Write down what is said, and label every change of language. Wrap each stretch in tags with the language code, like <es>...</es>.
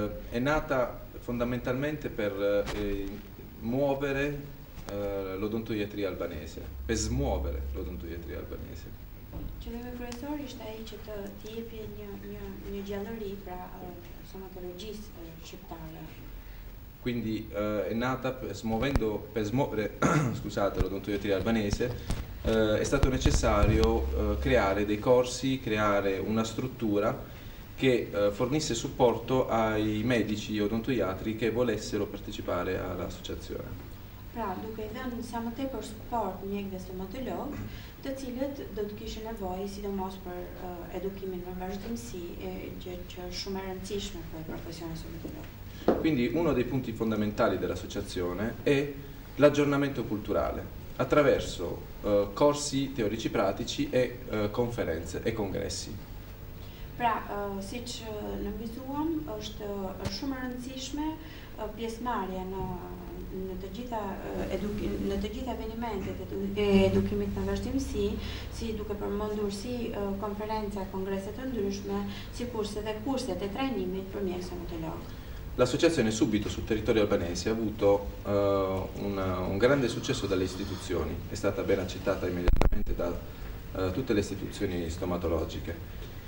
<it>È nata fondamentalmente per muovere l'odontoiatria albanese, per smuovere l'odontoiatria albanese.</it> <sq>Qëllimi kryesor ishte ai që të jepë një gjallëri pra stomatologjisë shqiptare.</sq> <it>Quindi è nata per smuovere scusate, l'odontoiatria albanese, è stato necessario creare dei corsi, creare una struttura che fornisse supporto ai medici odontoiatri che volessero partecipare all'associazione.</it> <sq>Pra, duke dhënë sa më tepër suport mjekëve stomatolog, të cilët do të kishin nevojë sidomos për edukimin në vazhdimsi, që është shumë e rëndësishme për profesionin stomatolog.</sq> <it>Quindi uno dei punti fondamentali dell'associazione è l'aggiornamento culturale attraverso corsi teorici pratici e conferenze e congressi.</it> <sq>Pra, siç nënvizuam, është shumë e rëndësishme pjesëmarrja në të gjitha evenimentet e edukimit në vazhdimsi, si duke përmendur si konferenca, kongrese të ndryshme, sikurse dhe kurset e trajnimit për mjek stomatolog.</sq> <it>L'associazione subito sul territorio albanese ha avuto un grande successo dalle istituzioni, è stata ben accettata immediatamente da tutte le istituzioni stomatologiche.</it>